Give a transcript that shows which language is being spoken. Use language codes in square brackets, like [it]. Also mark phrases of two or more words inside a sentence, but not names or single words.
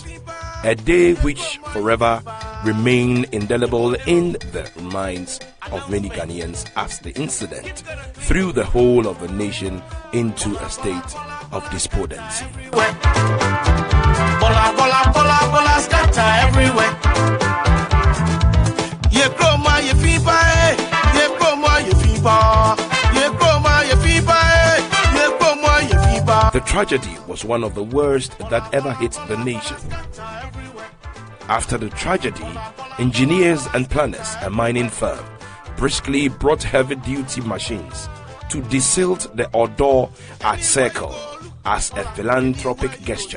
[en] A day which forever remain indelible in the minds of many Ghanaians as the incident threw the whole of the nation into a state of despondency. Bola, bola, bola, bola, scatter everywhere. Ye groma, ye fever, ye groma, ye fever, ye groma, ye fever, ye groma, ye fever. The tragedy was one of the worst that ever hit the nation. After the tragedy, engineers and planners, a mining firm, briskly brought heavy-duty machines to desilt the Odo at Circle as a philanthropic gesture.